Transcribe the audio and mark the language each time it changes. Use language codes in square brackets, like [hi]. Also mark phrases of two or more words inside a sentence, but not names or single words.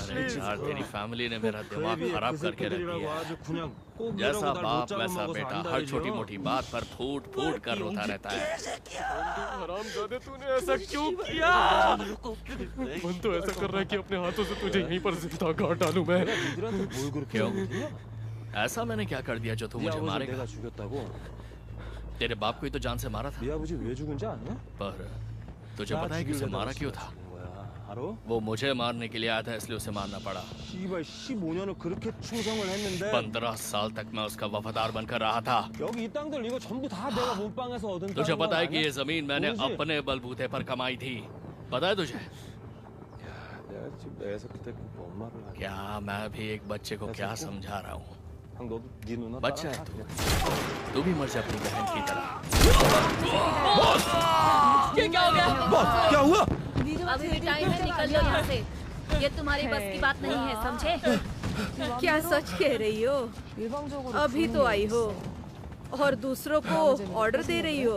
[hi] अरे प्लीज। यार तेरी फैमिली ने मेरा दिमाग खराब करके रख दिया है। [ko] 아주 그냥 꼭 [hi] जैसा [ko] 이러고 날 [hi] बाप [ko] 못 [hi] वैसा [ko] 잡아먹어서 [hi] बेटा [ko] 안다 [hi] हर [ko] 이러죠. [hi] छोटी मोटी बात पर फूट फूट कर रोता रहता है। हरामजादे, तूने ऐसा क्यों किया? मन तो ऐसा कर रहा है कि अपने हाथों से तुझे यहीं पर जिंदा गाड़ डालूं मैं। [ko] 니들한테 뭘 그렇게 [hi] क्यों? [ko] 하거든요? [hi] ऐसा मैंने क्या कर दिया जो तू [ko] 네 [hi] मुझे [ko] 아버지 [hi] मारेगा? [ko] 내가 죽였다고? [hi] तेरे बाप को ही तो जान से मारा था। [ko] 네 아버지 왜 죽은지 아냐? [hi] पर तुझे [ko] 나 [hi] पता है कि उसे [ko] 죽이려다가 [hi] मारा क्यों था? [ko] 죽인 거야. 알아? [hi] वो मुझे मारने के लिए आया था इसलिए उसे मारना पड़ा। [ko] 씨발 15년을 그렇게 충성을 했는데 [hi] 15 साल तक मैं उसका वफादार बनकर रहा था। [ko] 여기 이 땅들 이거 전부 다 내가 몸빵해서 얻은 [hi] तुझे [ko] 땅인 거 [hi] पता है कि [ko] 아니야? [hi] ये जमीन मैंने [ko] 모르지? [hi] अपने बलबूते पर कमाई थी। पता है तुझे? [ko] 내가 지금 애에서 그때 그 엄마를 하냐? [hi] क्या मैं भी एक बच्चे को क्या समझा रहा हूँ? [ko] 형 너도 네 누나 [hi] बच्चा है [ko] 따라가. [hi] तू भी मर जा अपनी बहन की तरह। ये क्या हो गया? क्या हुआ? अभी भी टाइम है, निकल लो यहाँ से। ये तुम्हारी बस की बात नहीं है, समझे? क्या सच कह रही हो? अभी तो आई हो और दूसरों को ऑर्डर दे रही हो।